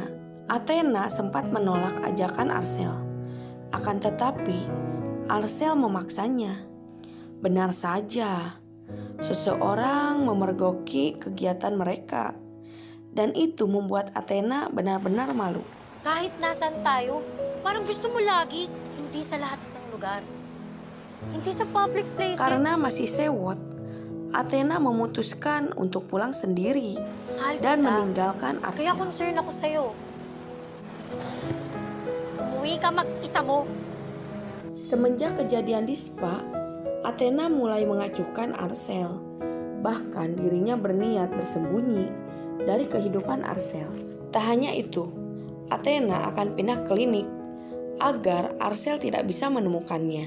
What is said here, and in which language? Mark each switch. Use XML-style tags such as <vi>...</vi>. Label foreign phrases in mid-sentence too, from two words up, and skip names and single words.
<id>Athena sempat menolak ajakan Arcel. Akan tetapi Arcel memaksanya. Benar saja, seseorang memergoki kegiatan mereka dan itu membuat Athena benar-benar malu.</id> <tl>Kahit nasan tayo, parang gusto mo lagi, hindi sa lahat ng lugar. Hindi sa</tl> <en>public places.</en> <id>Karena masih sewot, Athena memutuskan untuk pulang sendiri dan meninggalkan Arcel.</id> <tl>Kaya concern ako sa'yo. Umuwi ka mag-isa mo.</tl> <id>Semenjak kejadian di spa, Athena mulai mengacuhkan Arcel. Bahkan dirinya berniat bersembunyi dari kehidupan Arcel. Tak hanya itu, Athena akan pindah klinik agar Arcel tidak bisa menemukannya.</id>